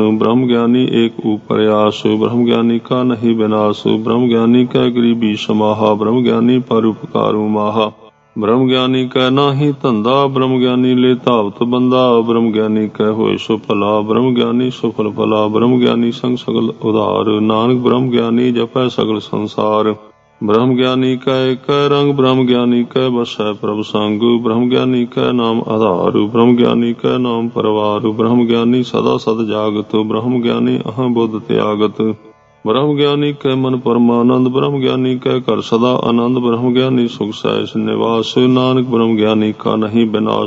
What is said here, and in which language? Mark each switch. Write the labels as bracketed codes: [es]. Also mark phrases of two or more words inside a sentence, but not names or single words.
[pa] ਬ੍ਰਹਮ ਗਿਆਨੀ ਏਕ ਊਪਰਿ ਆਸ, ਬ੍ਰਹਮ ਗਿਆਨੀ ਕਾ ਨਹੀ ਬਿਨਾਸ। ਬ੍ਰਹਮ ਗਿਆਨੀ ਕੈ ਗਰੀਬੀ ਸਮਾਹਾ, ਬ੍ਰਹਮ ਗਿਆਨੀ ਪਰਉਪਕਾਰ ਉਮਾਹਾ। ਬ੍ਰਹਮ ਗਿਆਨੀ ਕੈ ਨਾਹੀ ਧੰਧਾ, ਬ੍ਰਹਮ ਗਿਆਨੀ ਲੇ ਧਾਵਤੁ ਬੰਧਾ। ਬ੍ਰਹਮ ਗਿਆਨੀ ਕੈ ਹੋਇ ਸੁ ਭਲਾ, ਬ੍ਰਹਮ ਗਿਆਨੀ ਸੁਫਲ ਫਲਾ। ਬ੍ਰਹਮ ਗਿਆਨੀ ਸੰਗਿ ਸਗਲ ਉਧਾਰੁ, ਨਾਨਕ ਬ੍ਰਹਮ ਗਿਆਨੀ ਜਪੈ ਸਗਲ ਸੰਸਾਰੁ। ਬ੍ਰਹਮ ਗਿਆਨੀ ਕੈ ਏਕੈ ਰੰਗ, ਬ੍ਰਹਮ ਗਿਆਨੀ ਕੈ ਬਸੈ ਪ੍ਰਭੁ ਸੰਗ। ਬ੍ਰਹਮ ਗਿਆਨੀ ਕੈ ਨਾਮੁ ਆਧਾਰੁ, ਬ੍ਰਹਮ ਗਿਆਨੀ ਕੈ ਨਾਮੁ ਪਰਵਾਰੁ। ਬ੍ਰਹਮ ਗਿਆਨੀ ਸਦਾ ਸਦ ਜਾਗਤ, ਬ੍ਰਹਮ ਗਿਆਨੀ ਅਹੰਬੁਧਿ ਤਿਆਗਤ। ਬ੍ਰਹਮ ਗਿਆਨੀ ਕੈ ਮਨਿ ਪਰਮਾਨੰਦ, ਬ੍ਰਹਮ ਗਿਆਨੀ ਕੈ ਘਰਿ ਸਦਾ ਅਨੰਦ, ਬ੍ਰਹਮ ਗਿਆਨੀ ਸੁਖ ਸਹਜ ਨਿਵਾਸ, ਨਾਨਕ ਬ੍ਰਹਮ ਗਿਆਨੀ ਕਾ ਨਹੀ ਬਿਨਾਸ।